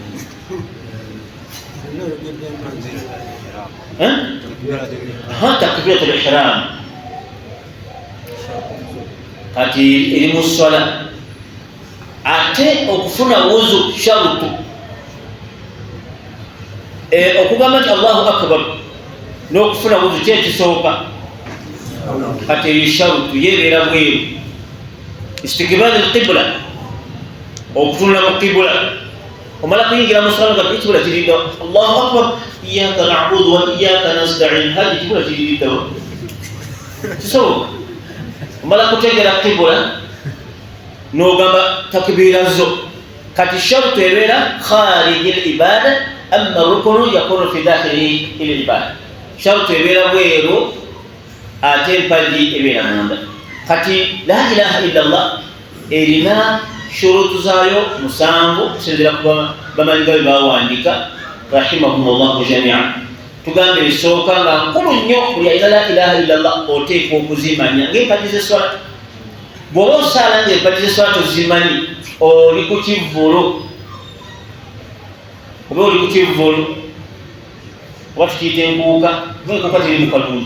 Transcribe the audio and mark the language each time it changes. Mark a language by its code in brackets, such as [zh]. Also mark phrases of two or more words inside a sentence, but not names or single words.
[ar] تكبيرة الإحرام [lg] kati eri mu swala ate okufuna wuzu sharutu okugamba nti [ar] الله أكبر [lg] n'okufuna wuzu kyekisooka kati eri sharutu yebeera bweru [ar] استقبال القبلة [lg] okutunula mu qibla omala kuyingira mu swala nga ekibula kiridda [ar] الله أكبر إياك نعبد وإياك نستعين [lg] hadi ekibula kiridda kisoboka omala kutegera qibla n'ogamba takbira zo kati sharutu ebeera [ar] خارج العبادة أما الركن يكون في داخل العبادة [lg] sharutu ebeera bweru ate empagi ebeera munda kati [ar] لا إله إلا الله [lg] erina shurutu zaayo musanvu kusinziira kuba bamanyiga bye bawandiika [ar] رحمهم الله جميعا. [lg] Tugambe esooka nga nkulu nnyo buli ayina [ar] لا إله إلا الله [lg] oteekwa okuzimanya ng'empagi z'eswala. Bw'oba osaala ng'empagi z'eswala tozimanyi oli ku kivvulu, oba oli ku kivvulu oba tukiyita enkuuka, oba enkuuka ziri mu kalungi.